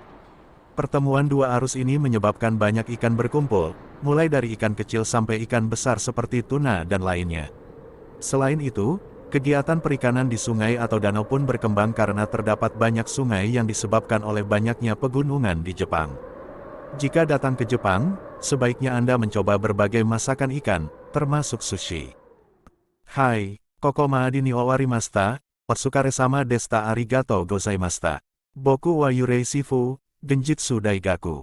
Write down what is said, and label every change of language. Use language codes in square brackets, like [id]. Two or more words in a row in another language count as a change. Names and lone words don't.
[id] Pertemuan dua arus ini menyebabkan banyak ikan berkumpul, mulai dari ikan kecil sampai ikan besar seperti tuna dan lainnya. Selain itu, kegiatan perikanan di sungai atau danau pun berkembang karena terdapat banyak sungai yang disebabkan oleh banyaknya pegunungan di Jepang. Jika datang ke Jepang, sebaiknya Anda mencoba berbagai masakan ikan, termasuk sushi. [ja] はい、ここまでに終わりました、お疲れ様でした ありがとうございました. Boku wa Yurei Shifu, Genjitsu Daigaku.